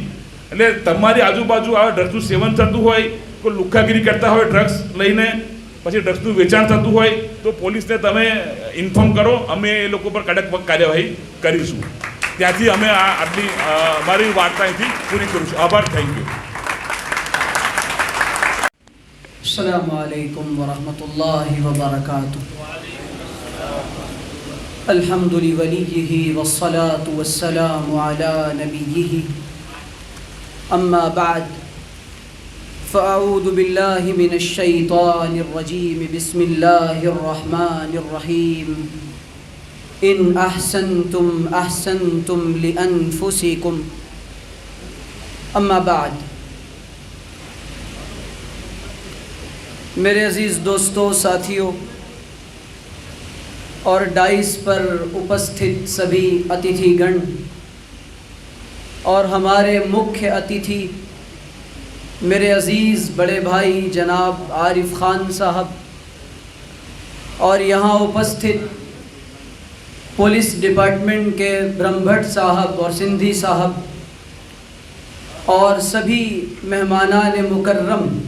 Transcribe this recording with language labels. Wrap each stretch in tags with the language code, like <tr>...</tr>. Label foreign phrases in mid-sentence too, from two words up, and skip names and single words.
<gu>એટલે તમારી આજુબાજુ આ ડ્રગ્સનું સેવન થતું હોય, કોઈ લુખ્ખાગીરી કરતા હોય ડ્રગ્સ લઈને, પછી ડ્રગ્સનું વેચાણ થતું હોય તો પોલીસને તમે ઇન્ફોર્મ કરો, અમે એ લોકો પર કડક કાર્યવાહી કરીશું. ત્યાંથી અમે આટલી મારી વાર્તા અહીંથી પૂરી કરું છું. આભાર.</gu> <en>thank you.</en> <ar>السلام عليكم ورحمة الله وبركاته. الحمد لوليه والصلاة والسلام على نبيه. أما بعد فأعوذ بالله من الشيطان الرجيم. بسم الله الرحمن الرحيم. إن أحسنتم أحسنتم لأنفسكم. أما بعد.</ar> <hi>मेरे अज़ीज़ दोस्तों, साथियों और डाइस पर उपस्थित सभी अतिथि गण और हमारे मुख्य अतिथि मेरे अज़ीज़ बड़े भाई जनाब आरिफ़ खान साहब और यहाँ उपस्थित</hi> <en>police department</en> <hi>के ब्रह्म भट्ट साहब और सिंधी साहब और सभी मेहमानान मुकर्रम,</hi>